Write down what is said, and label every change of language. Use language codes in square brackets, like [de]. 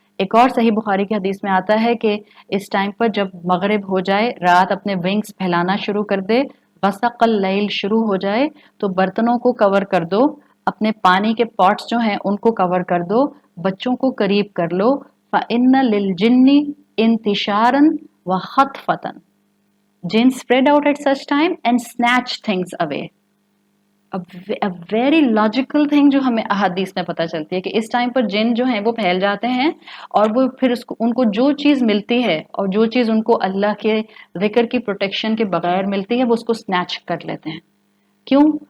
[hi] एक और सही बुखारी की हदीस में आता है कि इस टाइम पर जब मगरिब हो जाए, रात अपने विंग्स फैलाना शुरू कर दे, गसक़ल लैल शुरू हो जाए, तो बर्तनों को कवर कर दो, अपने पानी के पॉट्स जो हैं उनको कवर कर दो, बच्चों को करीब कर लो। [ar] फ़इन्न लिल जिन्नी इंतिशारन व खतफतन, [en] जिन spread out at such time and snatch things away. A very logical thing [hi] जो हमें अहादीस में पता चलती है कि इस टाइम पर जिन जो हैं वो फैल जाते हैं, और वो फिर उनको जो चीज़ मिलती है और जो चीज़ उनको अल्लाह के जिक्र की प्रोटेक्शन के बगैर मिलती है वो उसको स्नैच कर लेते हैं। क्यों?